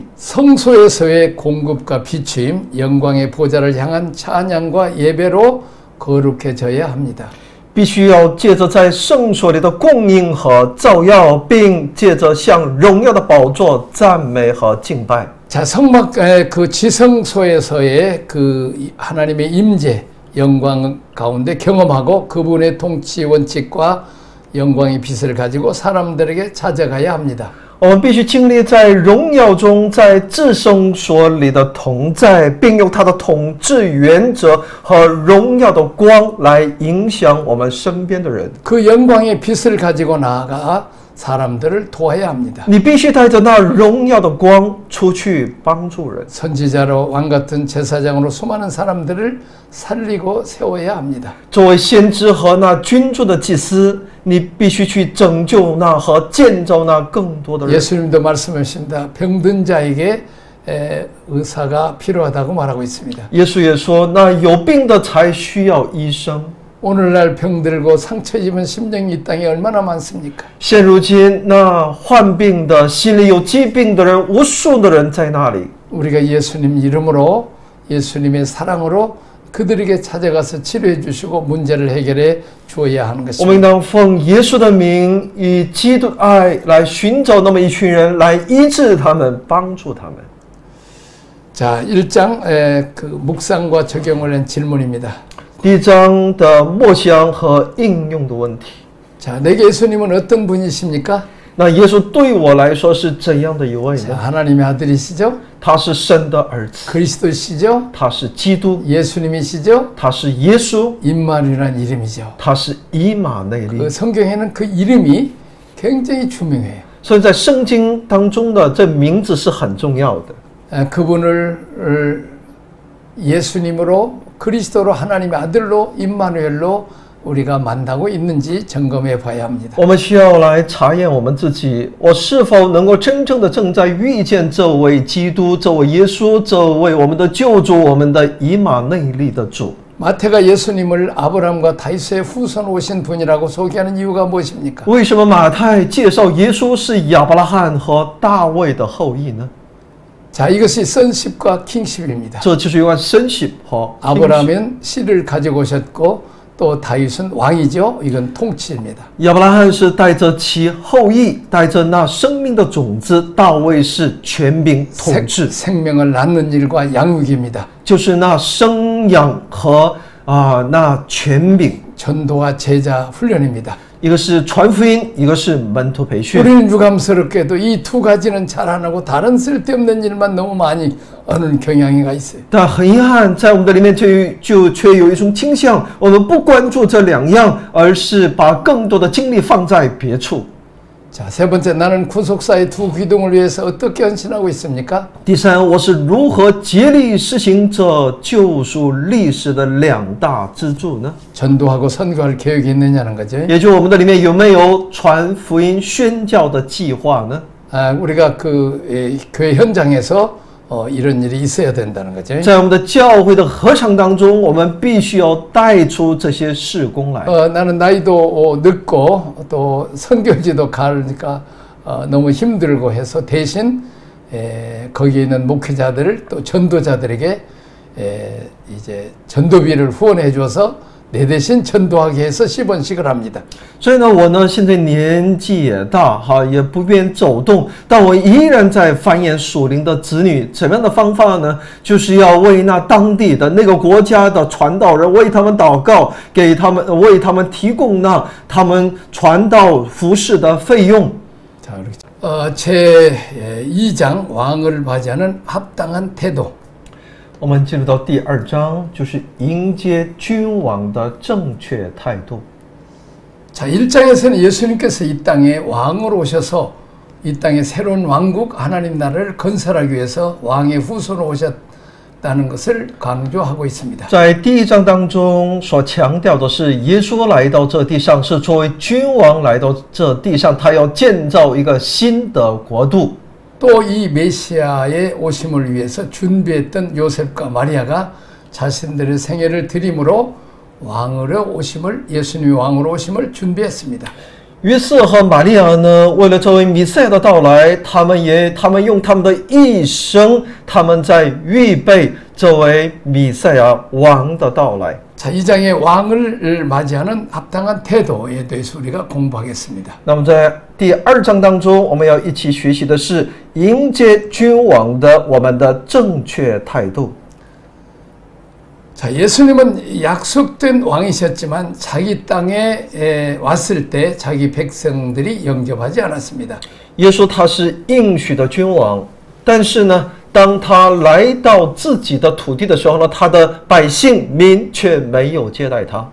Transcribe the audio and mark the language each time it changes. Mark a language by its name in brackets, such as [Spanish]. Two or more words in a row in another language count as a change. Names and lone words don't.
[Korean] 성소에서의 공급과 비추임, 영광의 보좌를 향한 찬양과 예배로 거룩해져야 합니다. [Chinese] 必须要借着在圣所里的供应和照耀，并借着向荣耀的宝座赞美和敬拜。 [Korean] 자, 성막 그 지성소에서의 그 하나님의 임재, 영광 가운데 경험하고 그분의 통치 원칙과 영광의 빛을 가지고 사람들에게 찾아가야 합니다. [Chinese] 我们必须经历在荣耀中，在至圣所里的同在，并用他的统治原则和荣耀的光来影响我们身边的人。 [Korean] 그 영광의 빛을 가지고 나아가 사람들을 도와야 합니다. [Chinese] 你必须带着那荣耀的光出去帮助人。 [Korean] 선지자로 왕 같은 제사장으로 수많은 사람들을 살리고 세워야 합니다. [Chinese] 作为先知和那君主的祭司，你必须去拯救那和建造那更多的人。 [Korean] 예수님도 말씀하십니다. 병든 자에게 의사가 필요하다고 말하고 있습니다. [Chinese] 耶稣也说，那有病的才需要医生。 [Korean] 오늘날 병들고 상처 입은 심령이 이 땅에 얼마나 많습니까? [Chinese] 现如今，那患病的、心里有疾病的人，无数的人在那里。 [Korean] 우리가 예수님 이름으로 예수님의 사랑으로 그들에게 찾아가서 치료해 주시고 문제를 해결해 주어야 하는 [Chinese] 我们 [Korean] 것입니다. [Chinese] 应当奉耶稣的名，以基督爱来寻找那么一群人，来医治他们，帮助他们。 [Korean] 자, 1장 그 묵상과 적용을 한 질문입니다. [Chinese] 第一章的默想和应用的问题。 [Korean] 자, 내게 예수님은 어떤 분이십니까? [Chinese] 那耶稣对我来说是怎样的一位 [Korean] 자, [Chinese] 呢？ [Korean] 하나님의 아들이시죠? [Chinese] 他是神的儿子， [Korean] 그리스도시죠? [Chinese] 他是基督， [Korean] 예수님이시죠? [Chinese] 他是耶稣， [Korean] 임마누엘이라는 이름이죠. [Chinese] 他是以马内利。 [Korean] 그 성경에는 그 이름이 굉장히 중요해요. [Chinese] 所以在圣经当中的这名字是很重要的。 [Korean] 그분을 예수님으로 그리스도로 하나님의 아들로 임마누엘로 우리가 만나고 있는지 점검해 봐야 합니다. [Chinese] 我们需要来查验我们自己，我是否能够真正的正在遇见这位基督、这位耶稣、这位我们的救主、我们的以马内利的主。 [Korean] 마태가 예수님을 아브라함과 다윗의 후손 오신 분이라고 소개하는 이유가 무엇입니까? [Chinese] 为什么马太介绍耶稣是亚伯拉罕和大卫的后裔呢？ [Korean] 자, 이것이 sonship과 kingship입니다. [Chinese] 这就是有关sonship和 [Korean] 아브라함은 씨를 가지고 오셨고 또 다윗은 왕이죠. 이건 통치입니다. [Chinese] 亚伯拉罕是带着其后裔，带着那生命的种子；大卫是权柄统治， [Korean] 생명을 낳는 일과 양육입니다. [Chinese] 就是那生养和那权柄。 [Korean] 전도와 제자 훈련입니다. [Chinese] 一个是传福音，一个是门徒培训。 [Korean] 우리는 유감스럽게도 이 두 가지는 잘 안 하고 다른 쓸데없는 일만 너무 많이 하는 경향이가 있어요. [Chinese] 但很遗憾，在我们的里面却有一种倾向，我们不关注这两样，而是把更多的精力放在别处。 [Korean] 자, 세 번째, 나는 구속사의 두 기둥을 위해서 어떻게 헌신하고 있습니까? [Chinese] 第三，我是如何竭力实行这救赎历史的两大支柱呢？ [Korean] 전도하고 선교할 계획이 있느냐는 거죠. [Chinese] 也就我们的里面有没有传福音宣教的计划呢？ [Korean] 우리가 교회 현장에서 이런 일이 있어야 된다는 거죠. [Chinese] 在我们的教会的合场当中，我们必须要带出这些事工来。 [Korean] 나는 나이도 늦고 또 선교지도 가니까 너무 힘들고 해서 대신 거기에 있는 목회자들 또 전도자들에게 이제 전도비를 후원해 줘서 내 대신 전도하게 해서 10원씩을 합니다. [Chinese] 所以呢，我呢现在年纪也大哈，也不便走动，但我依然在繁衍属灵的子女。怎么样的方法呢？就是要为那当地的那个国家的传道人，为他们祷告，给他们为他们提供那他们传道服侍的费用。 [Korean] 자, 제 2장 왕을 맞이하는 합당한 태도. [Chinese] 我们进入到第2章，就是迎接君王的正确态度。 [Korean] 자, 1장에서는 예수님께서 이 땅에 왕으로 오셔서 이 땅에 새로운 왕국 하나님 나라를 건설하기 위해서 왕의 후손으로 오셨다는 것을 강조하고 있습니다. [Chinese] 在第1章当中所强调的是，耶稣来到这地上是作为君王来到这地上，他要建造一个新的国度。 [Korean] 또 이 메시아의 오심을 위해서 준비했던 요셉과 마리아가 자신들의 생애를 드림으로 왕으로 오심을 예수님의 왕으로 오심을 준비했습니다. [Chinese] 约瑟和玛利亚呢，为了这位弥赛亚的到来，他们用他们的一生，他们在预备这位弥赛亚王的到来。 [Korean] 자, 이 장의 왕을 맞이하는 합당한 태도에 대해서 우리가 공부하겠습니다. [Chinese] 那么在第2章当中，我们要一起学习的是迎接君王的我们的正确态度。 [Korean] 자, 예수님은 약속된 왕이셨지만 자기 땅에 왔을 때 자기 백성들이 영접하지 않았습니다. [Chinese] 耶稣他是应许的君王，但是呢，当他来到自己的土地的时候呢，他的百姓民却没有接待他。